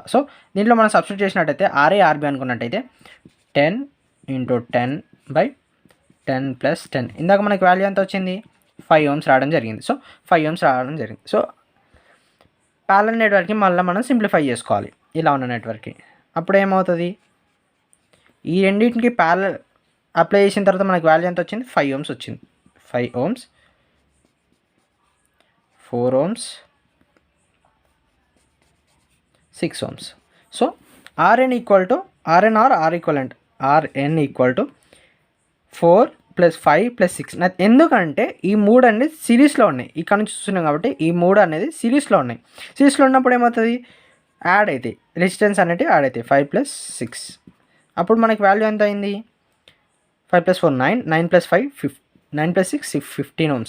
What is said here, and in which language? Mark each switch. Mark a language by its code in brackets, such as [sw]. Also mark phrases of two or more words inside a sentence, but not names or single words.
[te] సో దీంట్లో మనం సబ్స్టిట్యూట్ చేసినట్టయితే RA RB అనుకున్నట్టయితే 10 × 10 / 10 + 10 ఇందాక మనకి వాల్యూ ఎంత వచ్చింది, 5 ohms రావడం జరిగింది. సో 5 ohms రావడం జరిగింది. సో ప్యారలల్ నెట్వర్క్కి మళ్ళీ మనం సింప్లిఫై చేసుకోవాలి ఇలా ఉన్న నెట్వర్క్కి. అప్పుడు ఏమవుతుంది, ఈ రెండింటికి ప్యారలల్ అప్లై చేసిన తర్వాత మనకి వాల్యూ ఎంత వచ్చింది, 5 ohms వచ్చింది. 5 ohms 4 ohms 6 ohms. [en] సో RN = RN or R equivalent RN = 4 + 5 + 6. [te] ఎందుకంటే ఈ 3 అనేది సిరీస్లో ఉన్నాయి. ఇక్కడ నుంచి చూస్తున్నాం కాబట్టి ఈ 3 అనేది సిరీస్లో ఉన్నాయి. సిరీస్లో ఉన్నప్పుడు ఏమవుతుంది, యాడ్ అవుతాయి, రెసిస్టెన్స్ అనేవి యాడ్ అవుతాయి. 5 + 6 అప్పుడు మనకి వాల్యూ ఎంత అయింది, 5 + 4 9, 9 + 5 9 + 6 15 ohms.